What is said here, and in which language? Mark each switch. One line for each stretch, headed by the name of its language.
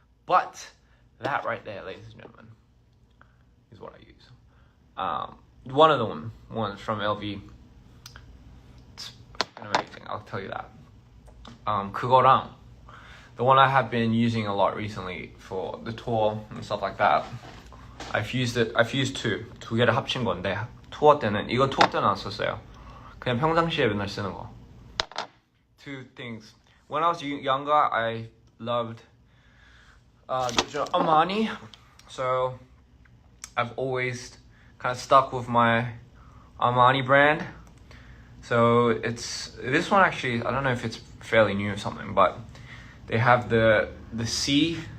English: But that right there, ladies and gentlemen, is what I use. One of the ones from LV. It's amazing, I'll tell you that.
Korean: 그거랑
English: the one I have been using a lot recently for the tour and stuff like that. I've used
Korean: 두 개를 합친 건데 투어 때는 이거 투어 때는 안 썼어요. 그냥 평상시에 맨날 쓰는 거.
English: Two things. When I was younger, I loved Armani, so I've always kind of stuck with my Armani brand. So it's this one actually. I don't know if it's fairly new or something, but they have the C.